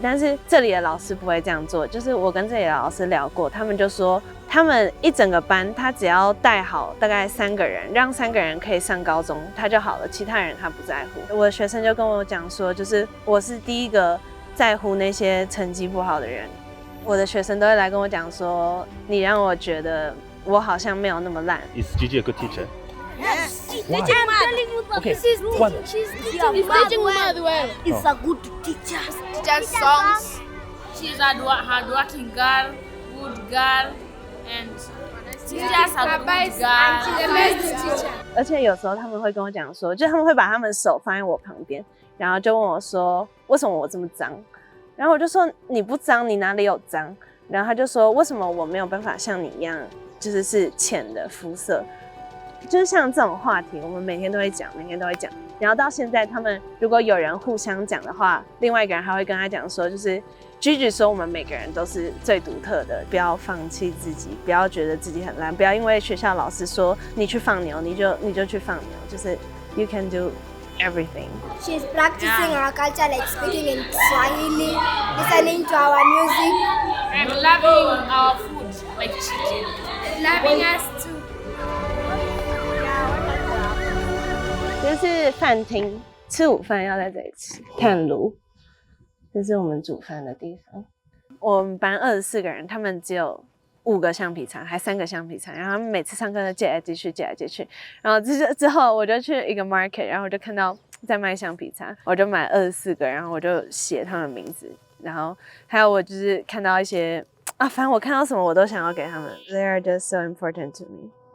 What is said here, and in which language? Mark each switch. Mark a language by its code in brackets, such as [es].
[zh] 但是这里的老师不会这样做，就是我跟这里的老师聊过，他们就说他们一整个班，他只要带好大概3个人，让3个人可以上高中，他就好了，其他人他不在乎。我的学生就跟我讲说，就是我是第一个在乎那些成绩不好的人。我的学生都会来跟我讲说，你让我觉得我好像没有那么烂。 [en] Is Gigi a good teacher? Yes. I'm telling you that she's teaching me well. It's a good teacher. Teaches songs. She's a hardworking girl, good girl, and teachers are good girl. She's the best teacher. [zh] 而且有时候他们会跟我讲说，就他们会把他们手放在我旁边，然后就问我说，为什么我这么脏？然后我就说你不脏，你哪里有脏？然后他就说为什么我没有办法像你一样，就是浅的肤色？就是像这种话题，我们每天都会讲，每天都会讲。然后到现在，他们如果有人互相讲的话，另外一个人还会跟他讲说，就是 Gigi 说我们每个人都是最独特的，不要放弃自己，不要觉得自己很烂，不要因为学校老师说你去放牛，你就去放牛，就是 [en] you can do everything. She's practicing our culture, like speaking in Swahili, listening to our music, And loving our food like chicken. loving us too. [zh] 这是饭厅，吃午饭要在这里吃。炭炉，这是我们煮饭的地方。我们班24个人，他们只有5个橡皮擦，还3个橡皮擦，然后他们每次上课都借来借去，借来借去。然后之后我就去一个 market， 然后我就看到在卖橡皮擦，我就买24个，然后我就写他们名字，然后还有我就是看到一些反正我看到什么我都想要给他们。 [en] They are just so important to me.